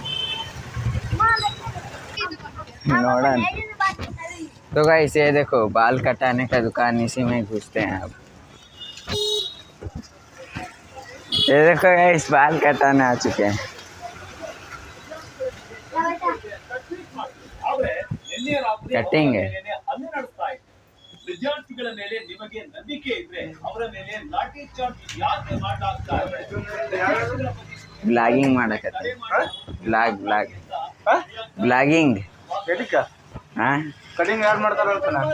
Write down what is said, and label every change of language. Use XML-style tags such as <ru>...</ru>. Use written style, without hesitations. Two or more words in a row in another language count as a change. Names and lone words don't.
<hi>नोडन तो गाइस ये देखो, बाल कटाने का दुकान इसी में घुसते हैं अब। ये देखो गाइस, बाल कटाने आ चुके हैं। कटिंग है।</hi> <kn>ವಿದ್ಯಾರ್ಥಿಗಳ ಮೇಲೆ ನಿಮಗೆ ನಂಬಿಕೆ ಇದ್ರೆ ಅವರ ಮೇಲೆ ಲಾಠಿ ಚಾರ್ಜ್ ಯಾಕೆ ಮಾಡಲಾಗ್ತಾ ಇದೆ? ಬ್ಲಾಗಿಂಗ್ ಮಾಡಕತ್ತೆ, ಬ್ಲಾಗಿಂಗ್ ಹಾಂ, ಕಟಿಂಗ್ ಯಾರು ಮಾಡ್ತಾರ ಅಂತ</kn>